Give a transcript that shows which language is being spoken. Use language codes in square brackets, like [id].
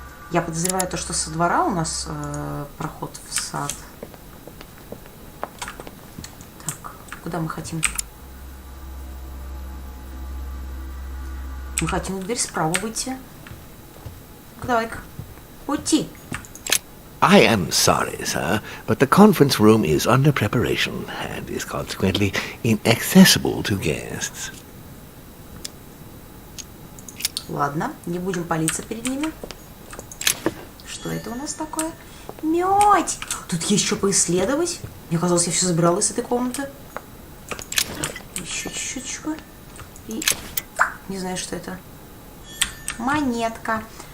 [ru] Я подозреваю то, что со двора у нас проход в сад. Так, куда мы хотим? Мы хотим в дверь справа выйти. Давай-ка. Уйти. [en] I am sorry, sir, but the conference room is under preparation and is consequently inaccessible to guests. [ru] Ладно, не будем палиться перед ними. Что это у нас такое? Мёть! Тут есть что поисследовать. Мне казалось, я все забирала из этой комнаты. Еще чуть-чуть. И... Не знаю, что это. Монетка.